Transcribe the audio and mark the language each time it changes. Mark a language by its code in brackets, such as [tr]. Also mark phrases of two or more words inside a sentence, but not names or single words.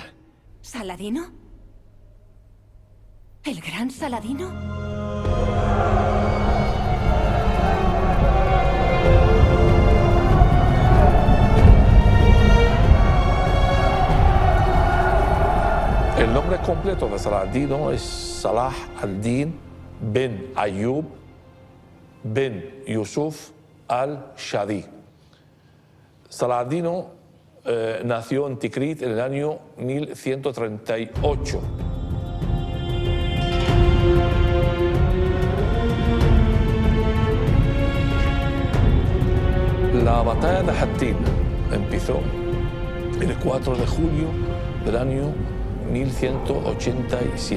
[es] ¿Saladino? ¿El gran Saladino? El nombre completo de Saladino es Salah al-Din bin Ayyub bin Yusuf al-Shadi. Saladino nació en Tikrit en el año 1138. La batalla de Hattin empezó el 4 de julio del año 1187.